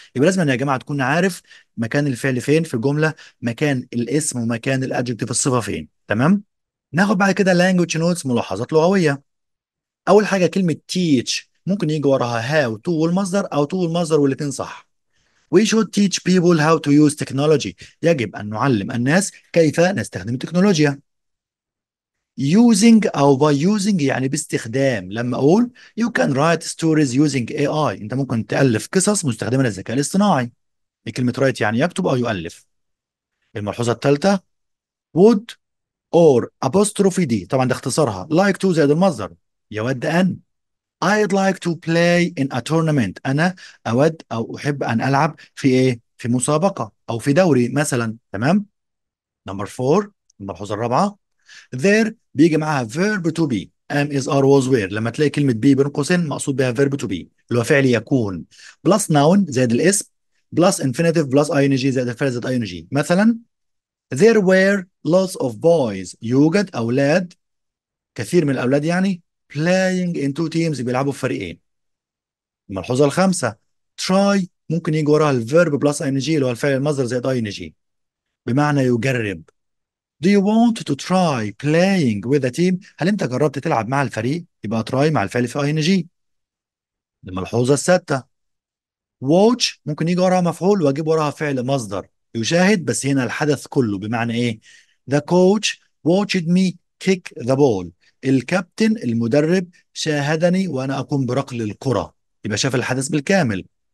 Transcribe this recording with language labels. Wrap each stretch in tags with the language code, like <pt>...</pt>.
<ar>يبقى لازم يا جماعة تكون عارف مكان الفعل فين في الجملة، مكان الاسم ومكان الادجكتيف الصفة فين. تمام. ناخد بعد كده</ar> <en>language notes،</en> <ar>ملاحظات لغوية. اول حاجة كلمة teach ممكن يجي وراها how to والمصدر، او to والمصدر، والاثنين صح.</ar> <en>We should teach people how to use technology،</en> <ar>يجب ان نعلم الناس كيف نستخدم التكنولوجيا. using او</ar> <en>by using</en> <ar>يعني باستخدام. لما اقول</ar> <en>you can write stories using AI،</en> <ar>انت ممكن تألف قصص مستخدمة للذكاء الاصطناعي. كلمة write يعني يكتب او يؤلف. الملحوظة الثالثة: would or apostrophe دي طبعا ده اختصارها</ar> <en>like to</en> <ar>زائد المصدر، يود ان.</ar> <en>I'd like to play in a tournament،</en> <ar>انا اود او احب ان العب في ايه في مسابقة او في دوري مثلا. تمام. نمبر 4، الملحوظة الرابعة: there بيجي معاها</ar> <en>verb to be am is are was were.</en> <ar>لما تلاقي كلمة be بين قوسين مقصود بها</ar> <en>verb to be</en> <ar>اللي هو فعل يكون،</ar> <en>plus noun</en> <ar>زائد الاسم،</ar> <en>plus infinitive plus ing</en> <ar>زائد الفعل زائد ing. مثلا</ar> <en>there were lots of boys،</en> <ar>يوجد أولاد، كثير من الأولاد يعني،</ar> <en>playing in two teams،</en> <ar>بيلعبوا في فريقين. الملحوظة الخامسة: try ممكن يجي وراها الفيرب</ar> <en>plus ing</en> <ar>اللي هو الفعل المصدر زائد ing، بمعنى يجرب.</ar> <en>Do you want to try playing with a team؟</en> <ar>هل انت جربت تلعب مع الفريق؟ يبقى</ar> <en>try</en> <ar>مع الفعل في</ar> <en>ing.</en> <ar>الملحوظة السادسة: watch ممكن يجي وراها مفعول واجيب وراها فعل مصدر يشاهد، بس هنا الحدث كله، بمعنى ايه؟</ar> <en>The coach watched me kick the ball،</en> <ar>الكابتن المدرب شاهدني وانا اقوم بركل الكرة، يبقى شاف الحدث بالكامل.</ar>